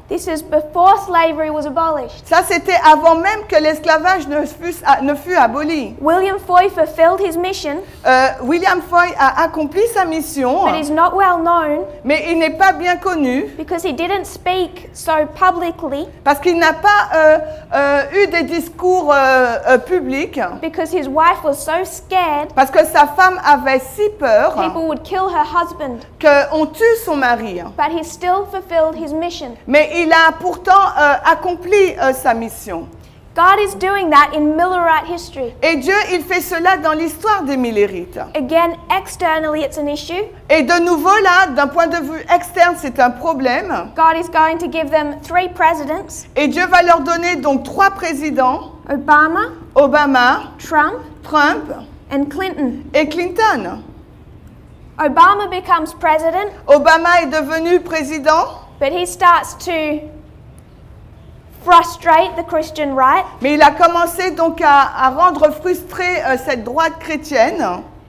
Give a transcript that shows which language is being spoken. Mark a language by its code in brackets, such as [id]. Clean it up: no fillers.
[en] This is before slavery was abolished. [fr] Ça, c'était avant même que l'esclavage ne fût aboli. [en] William Foy fulfilled his mission, [fr] William Foy a accompli sa mission, [en] but is not well known [fr] mais il n'est pas bien connu [en] because he didn't speak so publicly, [fr] parce qu'il n'a pas eu des discours publics, [en] because his wife was so scared [fr] parce que sa femme avait si peur [en] people would kill her husband. [fr] qu'on tue son mari. [en] But he still fulfilled his mission. [fr] Mais il a pourtant accompli sa mission. [en] God is doing that in Millerite history. [fr] Et Dieu, il fait cela dans l'histoire des Millérites. [en] Again, externally it's an issue. [fr] Et de nouveau là, d'un point de vue externe, c'est un problème. [en] God is going to give them 3 presidents, [fr] Et Dieu va leur donner donc 3 présidents, [en] Obama, Trump and Clinton. [fr] et Clinton. [en] Obama becomes president, [fr] Obama est devenu président, [en] but he starts to frustrate the Christian right. [fr] mais il a commencé donc à rendre frustrée cette droite chrétienne.